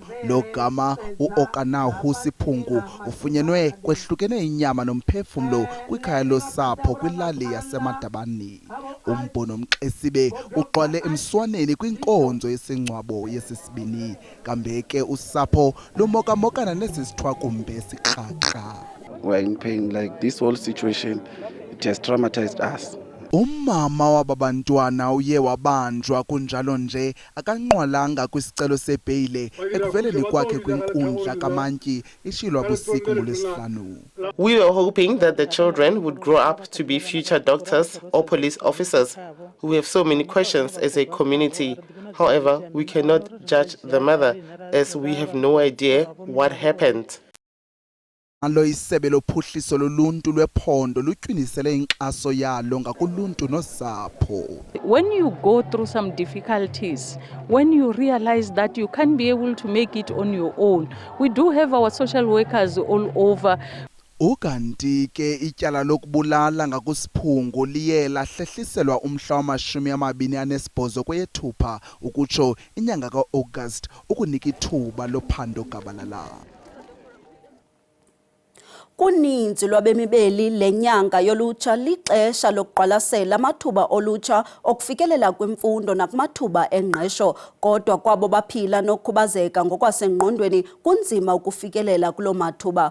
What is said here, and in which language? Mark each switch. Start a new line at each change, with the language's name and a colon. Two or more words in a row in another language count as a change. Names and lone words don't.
Xhosa: Lo gama uAkanaho Siphugu ufunyenwe kwehlukene inyama nomphefumlo kwikhaya losapho kwilali yaseMadabane. Umbono Mxesibe uqwale emswaneni kwinkonzo yesingcwabo yesisibini. Kambe ke usapho lumokamokana nesi sithwakumbe siqhaqha.
English: We're in pain. Like this whole situation, it has traumatized us.
Xhosa: Umama wababantwana uye wabanjwa kunjalo nje akanqwalanga kwisicelo sebheyile ekuveleni kwakhe kwinkundla kamantyi ishilwa busiku ngolwesihlanu.
English: We were hoping that the children would grow up to be future doctors or police officers. We have so many questions as a community. However, we cannot judge the mother as we have no idea what happened.
Xhosa: Alo isebe lophuhliso loluntu lwephondo lutyinisele inkxaso yalo ngakuluntu nosapho.
English: When you go through some difficulties, when you realize that you can't be able to make it on your own, we do have our social workers all over.
Xhosa: Ukanti ke ityala lokubulala ngakuSiphugu liye lahlehliselwa umhla wama-28 kweyeThupha ukutsho inyanga kaAugust ukunika ithuba lophando gabalala. Kuninzi lwabemibeli lenyanga yolutsha lixesha lokuqwalasela amathuba olutsha okufikelela kwimfundo nakumathuba engqesho, kodwa kwabo baphila nokukhubazeka ngokwasengqondweni kunzima ukufikelela kulo mathuba.